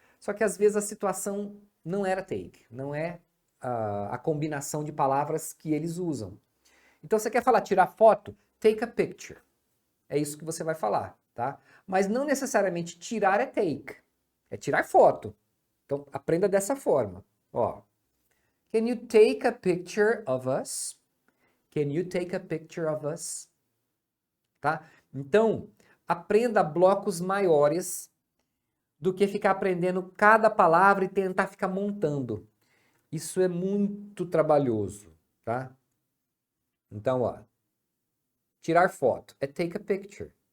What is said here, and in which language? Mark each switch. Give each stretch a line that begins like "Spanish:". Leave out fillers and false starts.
Portuguese: Só que às vezes a situação não era take, não é a combinação de palavras que eles usam. Então você quer falar tirar foto?
English: Take a picture.
Portuguese: É isso que você vai falar, tá? Mas não necessariamente tirar é take. É tirar foto. Então aprenda dessa forma.
English: Ó, can you take a picture of us? Can you take a picture of us?
Portuguese: Tá? Então, aprenda blocos maiores do que ficar aprendendo cada palavra e tentar ficar montando. Isso é muito trabalhoso, tá? Então, ó, tirar foto é
English: take a picture.